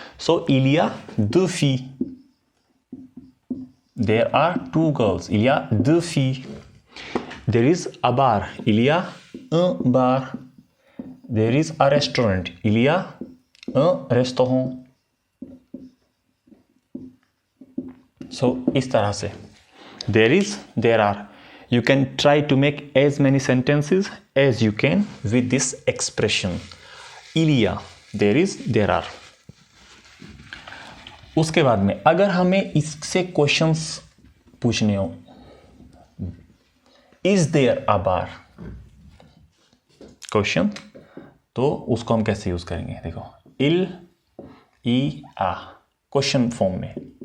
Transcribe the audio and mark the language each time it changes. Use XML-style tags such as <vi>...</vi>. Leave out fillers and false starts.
<fr>सो इलिया 2 filles,</fr> <en>there are 2 girls,</en> <fr>इलिया 2 filles।</fr> <en>there is a bar,</en> <fr>इलिया un bar।</fr> <en>there is a restaurant,</en> <fr>इलिया un restaurant।</fr> <hi>सो इस तरह से</hi> <en>there is, there are, you can try to make as many sentences as you can with this expression इलिया, there is, there are।</en> <hi>उसके बाद में अगर हमें इससे questions पूछने हो,</hi> <en>is there a bar</en> <hi>question, तो उसको हम कैसे यूज करेंगे, देखो इल ई आ क्वेश्चन फॉर्म में।</hi>